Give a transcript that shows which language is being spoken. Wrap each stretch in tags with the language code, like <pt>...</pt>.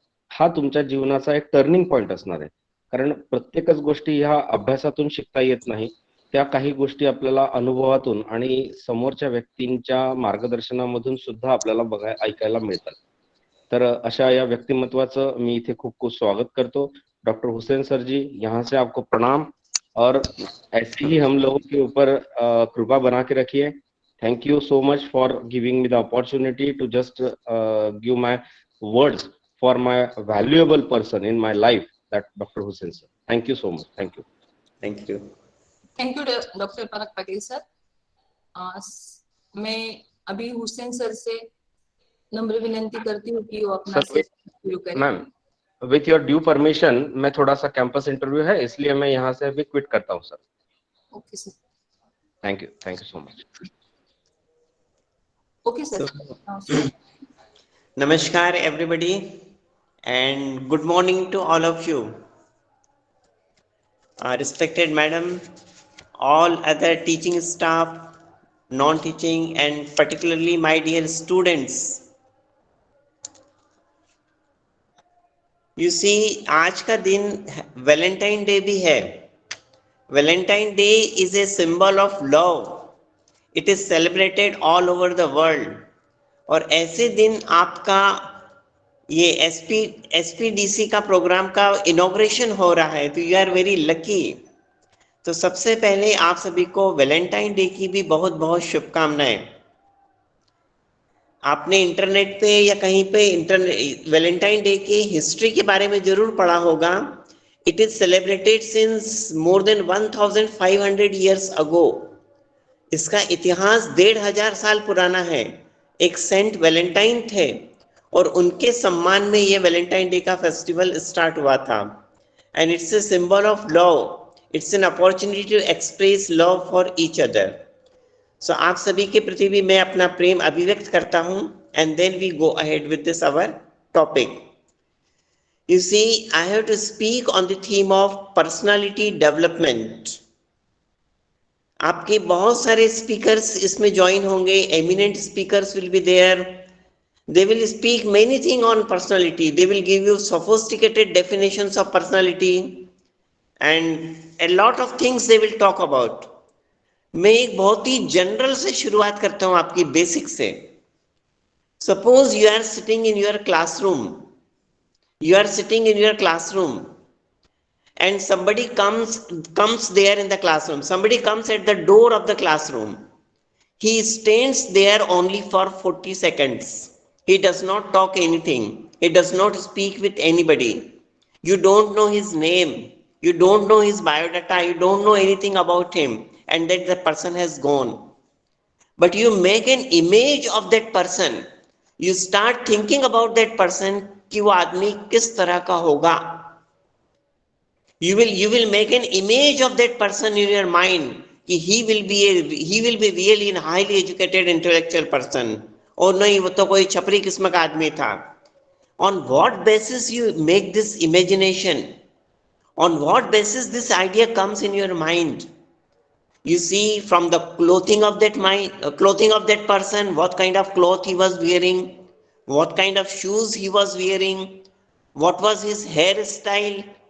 <mr>हा तुमच्या जीवनाचा एक टर्निंग पॉइंट असणार आहे. कारण प्रत्येकच गोष्टी ह्या अभ्यासातून शिकता येत नाही, त्या काही गोष्टी आपल्याला अनुभवातून आणि समोरच्या व्यक्तींच्या मार्गदर्शनामधून सुद्धा आपल्याला ऐकायला मिळतात. तर अशा या व्यक्तिमत्वाचं मी इथे खूप खूप स्वागत करतो.</mr> <hi>डॉक्टर हुसैन सर जी, यहाँ से आपको प्रणाम और ऐसे ही हम लोगों के ऊपर कृपा बना के रखिए.</hi> <en>Thank you so much for giving me the opportunity to just give my words for my valuable person in my life, that Dr. Hussain sir. Thank you so much. Thank you. Thank you. Thank you, Dr. Parag Patel sir.</en> <hi>मैं अभी Hussain sir से नम्र विनंती करती हूँ कि वो अपना सेशन शुरू करें. Ma'am,</hi> <en>with your due permission,</en> <hi>मैं थोड़ा सा कैंपस इंटरव्यू है, इसलिए मैं यहाँ से अभी क्विट करता हूँ sir.</hi> <en>Okay sir. Thank you so much. Okay sir. Namaskar everybody and good morning to all of you. Respected madam, all other teaching staff, non-teaching and particularly my dear students. You see,</en> <hi>आज का दिन Valentine day भी है.</hi> <en>Valentine Day is a symbol of love. It is celebrated all over the world.</en> <hi>और ऐसे दिन आपका ये SPDC का प्रोग्राम का इनॉग्रेशन हो रहा है, तो</hi> <en>You are very lucky.</en> <hi>तो सबसे पहले आप सभी को वैलेंटाइन डे की भी बहुत बहुत शुभकामनाएं. आपने इंटरनेट पे या कहीं पे वैलेंटाइन डे की हिस्ट्री के बारे में जरूर पढ़ा होगा.</hi> <en>It is celebrated since more than 1500 years ago.</en> <hi>इसका इतिहास 1500 साल पुराना है. एक सेंट वैलेंटाइन थे और उनके सम्मान में ये वैलेंटाइन डे का फेस्टिवल स्टार्ट हुआ था.</hi> <en>And it's a symbol of love. It's an opportunity to express love for each other.</en> <hi>सो आप सभी के प्रति भी मैं अपना प्रेम अभिव्यक्त करता हूं.</hi> <en>And then we go ahead with this our topic. You see, I have to speak on the theme of personality development.</en> <hi>आपके बहुत सारे स्पीकर्स इसमें ज्वाइन होंगे.</hi> <en>Eminent speakers will be there. They will speak many things on personality. They will give you sophisticated definitions of personality and a lot of things they will talk about.</en> <hi>मैं एक बहुत ही general से शुरुआत करता हूं आपकी basic से.</hi> <en>Suppose you are sitting in your classroom. You are sitting in your classroom and somebody comes there in the classroom. Somebody comes at the door of the classroom. He stands there only for 40 seconds. He does not talk anything. He does not speak with anybody. You don't know his name. You don't know his biodata. You don't know anything about him. And that the person has gone. But you make an image of that person. You start thinking about that person</en> <hi>कि वो आदमी किस तरह का होगा.</hi> <en>You will make an image of that person in your mind कि he will be really a highly educated intellectual person.</en> <hi>और नहीं, वो तो कोई छपरी किस्म का आदमी था.</hi> <en>On what basis you make this imagination? On what basis this idea comes in your mind? You see, from the clothing of that person, what kind of cloth he was wearing, what kind of shoes he was wearing, what was his hairstyle.</en>